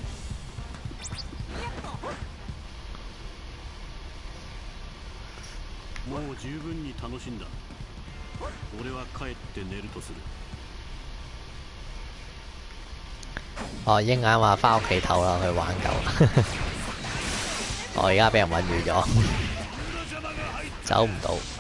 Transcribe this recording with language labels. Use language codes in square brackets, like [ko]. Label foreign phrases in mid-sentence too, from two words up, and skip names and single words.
[ja] もう十分に楽しんだ。俺は帰って寝るとする。 [yue] 哦，鷹眼話返屋企唞啦，去玩夠。我而家俾人韞住咗，走唔到。